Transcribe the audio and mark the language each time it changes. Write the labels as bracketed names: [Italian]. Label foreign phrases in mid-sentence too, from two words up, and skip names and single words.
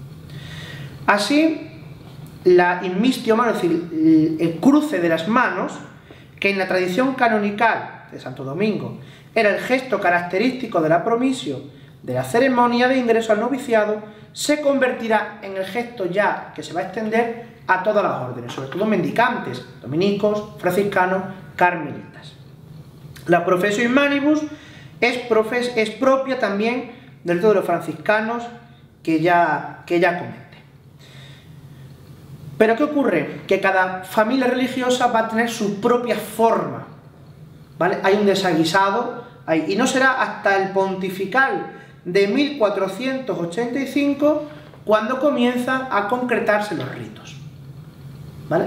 [Spanish] Así, la [Latin] inmistio mano, [Spanish] es decir, el cruce de las manos, que en la tradición canonical de Santo Domingo era el gesto característico de la promisio, de la ceremonia de ingreso al noviciado, se convertirá en el gesto ya que se va a extender a todas las órdenes, sobre todo mendicantes, dominicos, franciscanos, carmelitas. La [Latin] professio in manibus [Spanish] es propia también del rito de los franciscanos que ya comenté. Pero ¿qué ocurre? Que cada familia religiosa va a tener su propia forma, ¿vale? Hay un desaguisado, y no será hasta el pontifical de 1485 cuando comienzan a concretarse los ritos, ¿vale?